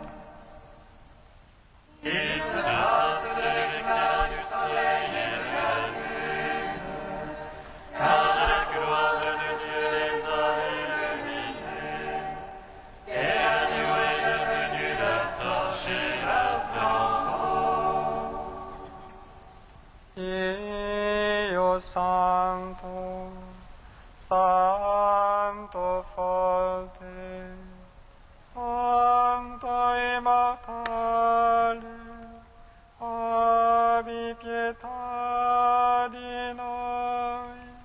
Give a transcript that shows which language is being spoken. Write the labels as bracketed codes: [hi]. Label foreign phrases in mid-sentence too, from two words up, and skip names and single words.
[fr] Il se passe de l'éclat du soleil et de la lune, car la gloire de Dieu les a illuminés, et à nous est devenu leur torche et leur flambeau. [it] Dio Santo, Santo forte, Santo immortale, abbi pietà di noi.